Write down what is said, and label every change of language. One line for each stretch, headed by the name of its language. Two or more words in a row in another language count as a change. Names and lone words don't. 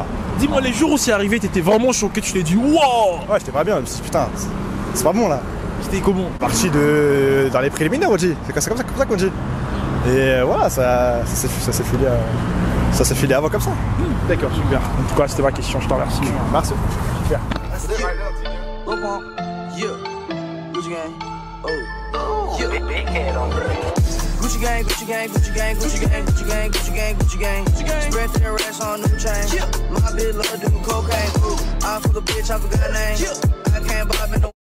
French: Dis-moi, les jours où c'est arrivé, t'étais vraiment choqué, tu t'es dit wow! Ouais, j'étais pas bien, je me suis dit putain, c'est pas bon là. C'était comment? Parti dans les préliminaires, on dit. C'est comme ça qu'on dit. Et voilà, ça s'est filé avant comme ça. D'accord, super. En tout cas, c'était ma question, je t'en remercie. Merci. Super.
English: Gucci gang, Gucci gang, Gucci gang, Gucci gang, Gucci gang, Gucci gang, Gucci gang. Spread their racks on new chain. My bitch love doing cocaine. I fuck a bitch, I forgot her name. I can't buy me no.